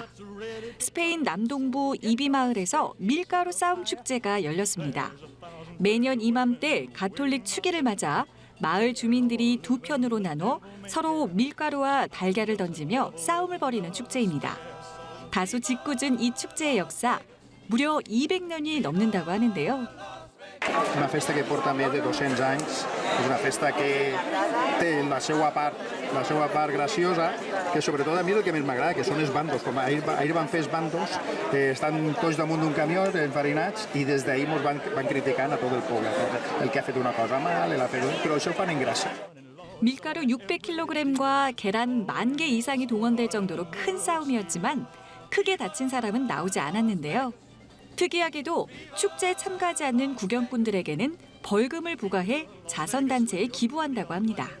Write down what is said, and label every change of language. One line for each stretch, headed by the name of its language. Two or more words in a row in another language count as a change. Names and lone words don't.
Korean: 스페인 남동부 이비마을에서 밀가루 싸움 축제가 열렸습니다. 매년 이맘때 가톨릭 축일을 맞아 마을 주민들이 두 편으로 나눠 서로 밀가루와 달걀을 던지며 싸움을 벌이는 축제입니다. 다소 짓궂은 이 축제의 역사 무려 200년이 넘는다고 하는데요.
Catalan: Una festa que porta més de 200 anys, és una festa que té la seva part graciosa, que sobretot a mi el que més m'agrada, que són els bandos. Com ahir van fer els bandos, estan tots damunt d'un camió enfarinats i des d'ahir ens van criticant a tot el poble. El que ha fet una cosa mal, però això ho fan en gràcia.
Korean: 밀가루 600kg과 계란 10,000개 이상이 동원될 정도로 큰 싸움이었지만 크게 다친 사람은 나오지 않았는데요. 특이하게도 축제에 참가하지 않는 구경꾼들에게는 벌금을 부과해 자선단체에 기부한다고 합니다.